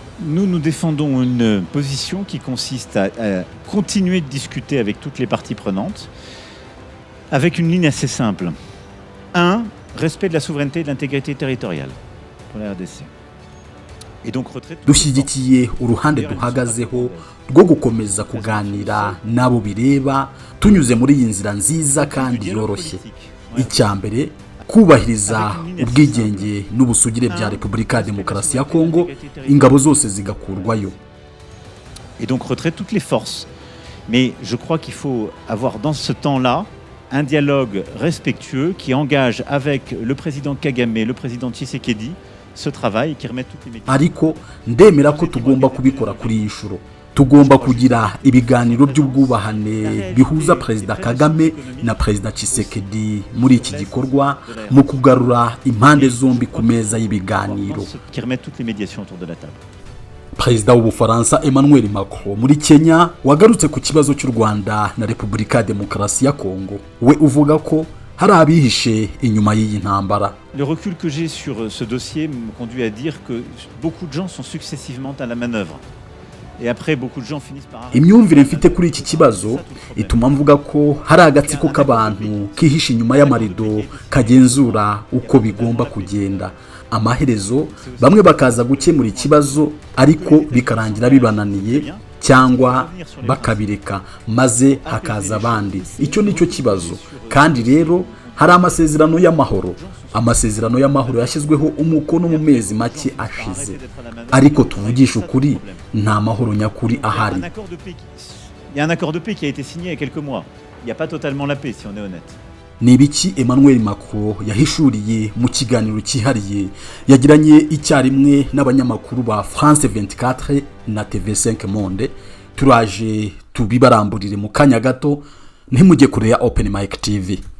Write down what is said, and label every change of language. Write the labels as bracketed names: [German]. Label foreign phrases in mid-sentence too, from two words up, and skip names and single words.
[French] Nous défendons une position qui consiste à continuer de discuter avec toutes les parties prenantes, avec une ligne assez simple. 1. Respect de la souveraineté et de l'intégrité territoriale pour la RDC. Et donc retrait de [Kinyarwanda] dushyigikiye uruhande duhagazeho rwo gukomeza kuganira nabo bireba tunyuze muri iyi nzira nziza kandi yoroshye. Icyambere kubahiriza ubwigenge n'ubusugire bya Repubulika ya Demokarasi ya Kongo, ingabo zose zigakurwayo. [French] Et donc retrait toutes les forces. Mais je crois qu'il faut avoir dans ce temps-là un dialogue respectueux qui engage avec le président Kagame, le président Tshisekedi, ce travail qui remet toutes les médias. [Kinyarwanda] Ariko ndemera ko tugomba kubikora kuri iyi nshuro. Tugomba kugira ibiganiro by'ubwubahane bihuza Perezida Kagame na Perezida Tshisekedi muri iki gikorwa mu kugarura impande zombi ku meza y'ibiganiro. [French] Qui remet toutes les médiations autour de la table. [Kinyarwanda] Perezida w'Ubufaransa Emmanuel Macron muri Kenya wagarutse ku kibazo cy'u Rwanda na Repubulika ya Demokarasi ya Kongo. We uvuga ko hari abihishe inyuma y'iyi ntambara. [French] Le recul que j'ai sur ce dossier me conduit à dire que beaucoup de gens sont successivement à la manœuvre. Et après beaucoup de gens finissent par [Kinyarwanda] imyumvire mfite kuri iki kibazo ituma mvuga ko hari agatsiko k'abantu kihishe inyuma y'amarido kagenzura uko bigomba kugenda. Amaherezo bamwe bakaza gukemura ikibazo ariko bikarangira bibananiye cyangwa bakabireka maze hakaza abandi. Icyo nicyo kibazo. Kandi rero hari amasezerano y'amahoro yashyizweho umukono mu mezi make ashize, ariko tuvugisha ukuri nta mahoro nyakuri ahari. [French] Il y a un accord de paix qui a été signé il y a quelques mois. Il n'y a pas totalement la paix si on est honnête. [Kinyarwanda] Ni ibiki Emmanuel Macron yahishuriye mu kiganiro cyihariye yagiranye icyarimwe n'abanyamakuru ba France 24 na TV5 Monde. Turaje tubibaramburire mu kanya gato, ntimujye kure ya Open Mic TV.